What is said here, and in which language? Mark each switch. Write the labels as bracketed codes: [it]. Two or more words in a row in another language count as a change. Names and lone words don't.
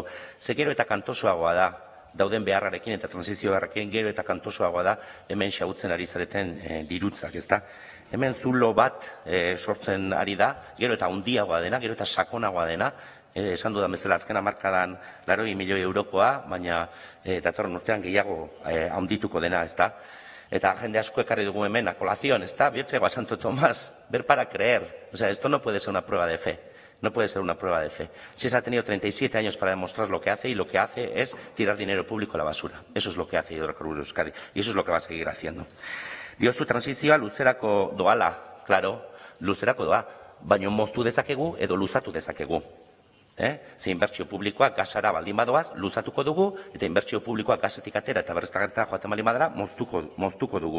[eu] Ze gero eta kantosoagoa da, dauden beharrarekin eta transizio beharrarekin gero eta kantosoagoa da hemen xahutzen ari zareten dirutzak, ez da? Hemen zulo bat sortzen ari da, gero eta handiagoa dena, gero eta sakonagoa dena, esan dudan bezala azken hamarkadan 80 milioi eurokoa, baina datorren urtean gehiago handituko dena, ez da? Eta jende asko ekarri dugu hemen [es] a colación, [eu] ez da? [es] Yo traigo a Santo Tomás, ver para creer. O sea, esto no puede ser una prueba de fe. No puede ser una prueba de fe. SES ha tenido 37 años para demostrar lo que hace y lo que hace es tirar dinero público a la basura. Eso es lo que hace Hidrocarburos Euskadi y eso es lo que va a seguir haciendo. [eu] Diozu transizioa luzerako doala, claro, luzerako doa, baina moztu dezakegu edo luzatu dezakegu. Ze inbertsio publikoak gasara baldin badoaz, luzatuko dugu, eta inbertsio publikoak gasetik atera eta berriztagarrietara joaten baldin badara, moztuko dugu.